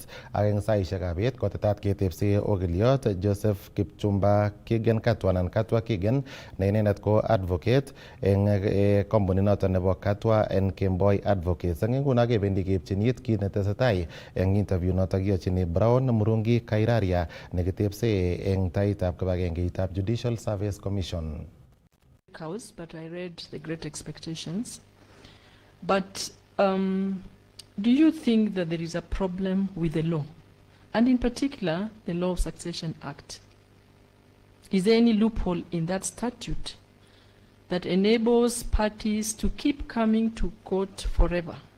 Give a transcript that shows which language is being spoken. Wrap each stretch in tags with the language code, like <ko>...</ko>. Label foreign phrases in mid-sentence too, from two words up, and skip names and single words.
<kln>Ak eng saishek ab bet kotetat ketepse Ogiliot Joseph Kipchumba Kigen Katwa anan Katwa Kigen ne inendet ko advocate eng company noton nebo Katwa and Kemboi Advocates. Eng nguno kebendi keipchinit kit netesetai eng interview notok kiyochini Brown Murungi Kairaria nekitepse eng taitab kibagengeitab Judicial Service Commission.</kln> <en>House, but I read The Great Expectations. But do you think that there is a problem with the law, and in particular the Law of Succession Act? Is there any loophole in that statute that enables parties to keep coming to court forever?</en>